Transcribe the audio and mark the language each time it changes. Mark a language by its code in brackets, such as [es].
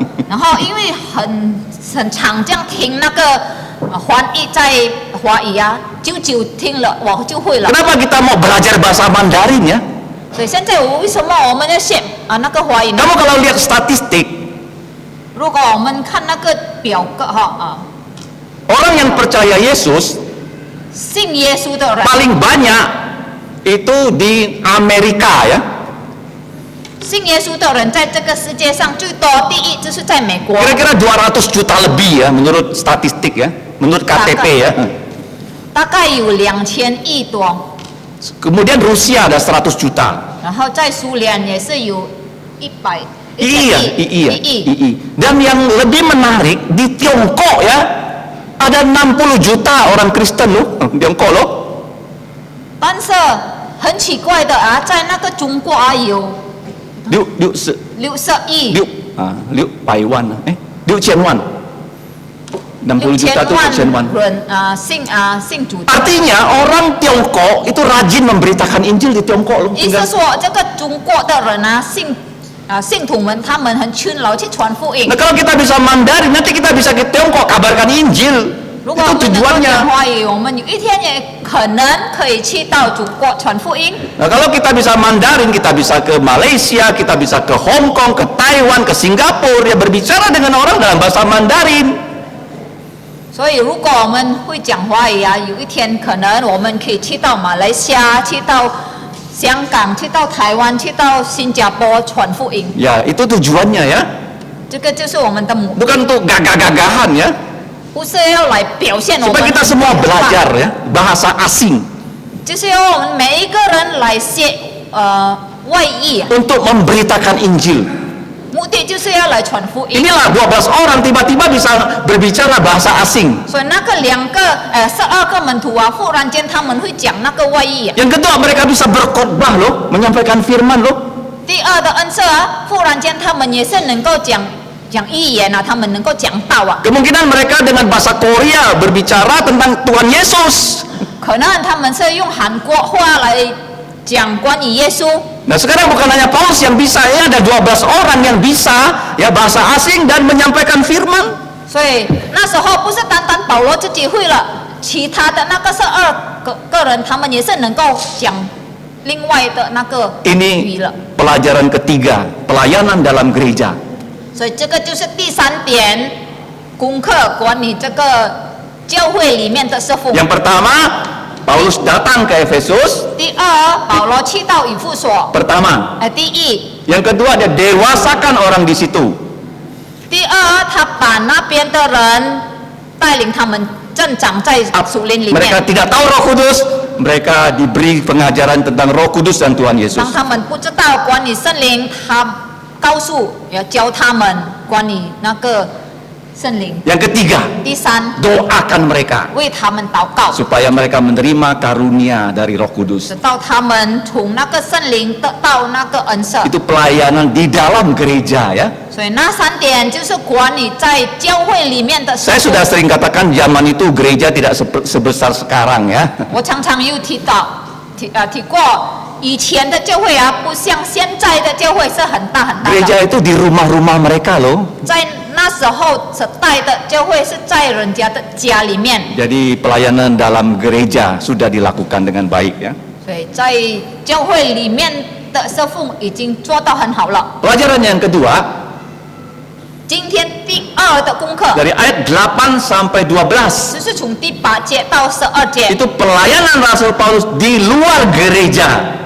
[zh] 然后因为很常这样听那个翻译在华语啊，久听了我就会了。 [id] Kenapa kita mau belajar bahasa Mandarin ya? [zh] 所以现在为什么我们要学那个华语呢？ [id] Kamu kalau lihat statistik, [zh] 如果我们看那个表格哈 [id] orang yang percaya Yesus [zh] 信耶稣的人， [id] paling banyak itu di Amerika ya. [zh] 信耶稣的人在这个世界上最多，第一就是在美国， [id] Kira-kira 200 juta lebih ya menurut statistik ya, menurut KTP ya. [zh] 大概有2000亿多， [id] Kemudian Rusia ada 100 juta. [zh] 然后在苏联也是有100 [id] Iya, [zh] 亿 [id] iya. Dan yang lebih menarik di Tiongkok ya, ada 60 juta orang Kristen loh, Tiongkok loh. [zh] 但是很奇怪的啊，在那个中国啊有60亿， 6万, 6千万. [id] 60 juta itu [zh] 6千万. 人信主的。 [id] Artinya orang Tiongkok itu rajin memberitakan Injil di Tiongkok loh. [zh] 意思说，这个中国的人啊，信徒们他们很勤劳去传福音 [id] Nah。 kalau kita bisa Mandarin, nanti kita bisa ke Tiongkok kabarkan Injil. [zh] 如果 [id] Itu [zh] 我们能够 [id] tujuannya. [zh] 讲华语，我们有一天也可能可以去到中国传福音。 [id] Nah kalau kita bisa Mandarin, kita bisa ke Malaysia, kita bisa ke Hong Kong, ke Taiwan, ke Singapura, ya berbicara dengan orang dalam bahasa Mandarin. [zh] 所以，如果我们会讲华语啊，有一天可能我们可以去到马来西亚，去到香港，去到台湾，去到新加坡传福音。 [id] Ya itu tujuannya ya, [zh] 这个就是我们的目的， [id] bukan untuk gagah-gagahan ya. [zh] 不是要来表现我们 [id] Supaya kita semua belajar ya bahasa asing [zh] 就是要我们每一个人来学外语， [id] untuk memberitakan Injil. [zh] 目的就是要来传福音。 [id] Inilah 12 orang tiba-tiba bisa berbicara bahasa asing. [zh] 所以那个12个门徒啊，忽然间他们会讲那个外语啊。 [id] Yang kedua, mereka bisa berkhotbah loh, menyampaikan firman loh. [zh] 第二的恩赐啊，忽然间他们也是能够讲语言啊，他们能够讲道啊。 [id] Kemungkinan mereka dengan bahasa Korea berbicara tentang Tuhan Yesus. [zh] 可能他们是用韩国话来讲关于耶稣。 [id] Nah sekarang bukan hanya Paulus yang bisa, ya ada 12 orang yang bisa ya bahasa asing dan menyampaikan firman. [zh] 所以那时候不是单单保罗自己会了，其他的那个12个人，他们也是能够讲另外的那个语 [id] Ini [zh] 了。 [id] pelajaran ketiga, pelayanan dalam gereja. [zh] 所以这个就是第3点功课，管理这个教会里面的侍奉。 [id] Yang pertama, Paulus datang ke Efesus. [zh] 第二，保罗去到以弗所。 [id] Pertama. [zh] 第一， [id] Yang kedua, dia dewasakan orang di situ. [zh] 第二，他把那边的人带领他们增长在属灵里 [id] Mereka [zh] 面。 [id] tidak tahu Roh Kudus, mereka diberi pengajaran tentang Roh Kudus dan Tuhan Yesus. [zh] 当他们不知道管理圣灵，他告诉要教他们管理那个圣灵。 [id] Yang ketiga, [zh] 第三， [id] doakan mereka [zh] 为他们祷告， [id] supaya mereka menerima karunia dari Roh Kudus. [zh] 直到他们从那个圣灵得到那个恩赐。 [id] Itu pelayanan di dalam gereja ya. [zh] 所以那3点就是管理在教会里面的侍 [id] Saya [zh] 奉。 [id] sudah sering katakan zaman itu gereja tidak sebesar sekarang ya. [zh] 我常常有提过，以前的教会啊，不像现在的教会是很大很大的。 [id] Gereja itu di rumah-rumah mereka loh. [zh] 在那时候时代的教会是在人家的家里面， [id] Jadi pelayanan dalam gereja sudah dilakukan dengan baik ya. [zh] 所以在教会里面的侍奉已经做到很好了。 [id] Pelajaran yang kedua [zh] 今天第2的功课 [id] dari ayat 8 sampai 12. [zh] 就是从第8节到12节， [id] Itu pelayanan Rasul Paulus di luar gereja.